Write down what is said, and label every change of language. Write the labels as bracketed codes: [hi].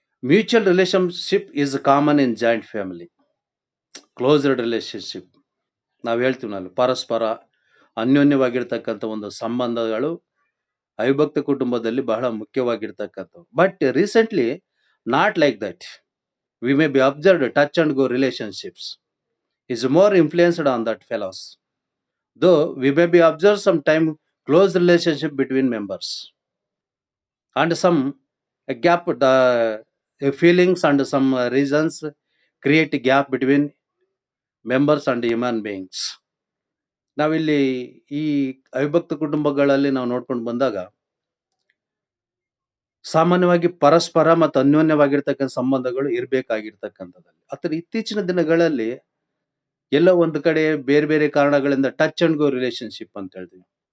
[en] Mutual relationship is common in joint family. Closed relationship [kn] ನಾವು ಹೇಳ್ತೀವಿ, ನಾವು ಪರಸ್ಪರ ಅನ್ಯೋನ್ಯವಾಗಿರ್ತಕ್ಕಂಥ ಒಂದು ಸಂಬಂಧಗಳು ಅವಿಭಕ್ತ ಕುಟುಂಬದಲ್ಲಿ ಬಹಳ ಮುಖ್ಯವಾಗಿರ್ತಕ್ಕಂಥವು. [en] But recently not like that. We may be observed touch and go relationships is more influenced on that fellows. Though we may be observed some time close relationship between members and some gap, the feelings and some reasons create a gap between members and human beings. [kn] ನಾವಿಲ್ಲಿ ಈ ಅವಿಭಕ್ತ ಕುಟುಂಬಗಳಲ್ಲಿ ನಾವು ನೋಡ್ಕೊಂಡು ಬಂದಾಗ ಸಾಮಾನ್ಯವಾಗಿ ಪರಸ್ಪರ ಮತ್ತು ಅನ್ಯೋನ್ಯವಾಗಿರ್ತಕ್ಕಂಥ ಸಂಬಂಧಗಳು ಇರಬೇಕಾಗಿರ್ತಕ್ಕಂಥದ್ದಲ್ಲಿ, ಅಥವಾ ಇತ್ತೀಚಿನ ದಿನಗಳಲ್ಲಿ ಎಲ್ಲೋ ಒಂದು ಕಡೆ ಬೇರೆ ಬೇರೆ ಕಾರಣಗಳಿಂದ ಟಚ್ ಅಂಡ್ ಗೋ ರಿಲೇಶನ್ಶಿಪ್ ಅಂತ ಹೇಳ್ತೀವಿ.